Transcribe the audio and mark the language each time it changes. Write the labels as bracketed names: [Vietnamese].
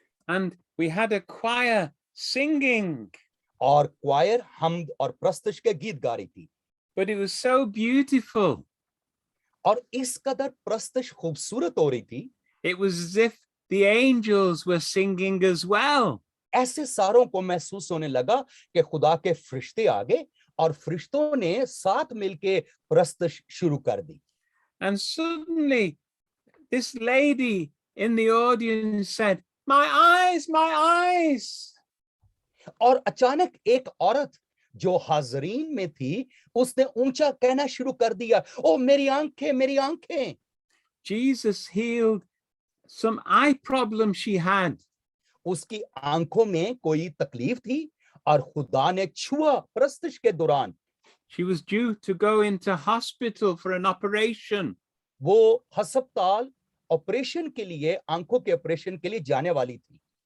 [English] And we had a choir singing. [Hindi] और क्वायर हम्द और प्रस्तुष के गीत गा रही थी। [English] But it was so beautiful. [Hindi] और इस कदर प्रस्तुष खूबसूरत हो रही थी, [English] It was as if the angels were singing as well. [Hindi] ऐसे सारों को महसूस होने लगा कि खुदा के फरिश्ते आ गए और फरिश्तों ने साथ मिलके प्रस्त शुरू कर दी। [English] And suddenly, this lady in the audience said, "My eyes, my eyes." [Hindi] और अचानक एक औरत जो हाजरीन में थी उसने ऊंचा कहना शुरू कर दिया, ओ मेरी आंखें, मेरी आंखें। [English] Jesus healed some eye problem she had. [Hindi] उसकी आंखों में कोई तकलीफ थी और खुदा ने छुआ प्रस्तश के दौरान। [English] She was due to go into hospital for an operation. [Hindi] वो अस्पताल ऑपरेशन के लिए, आंखों के ऑपरेशन के लिए जाने वाली थी।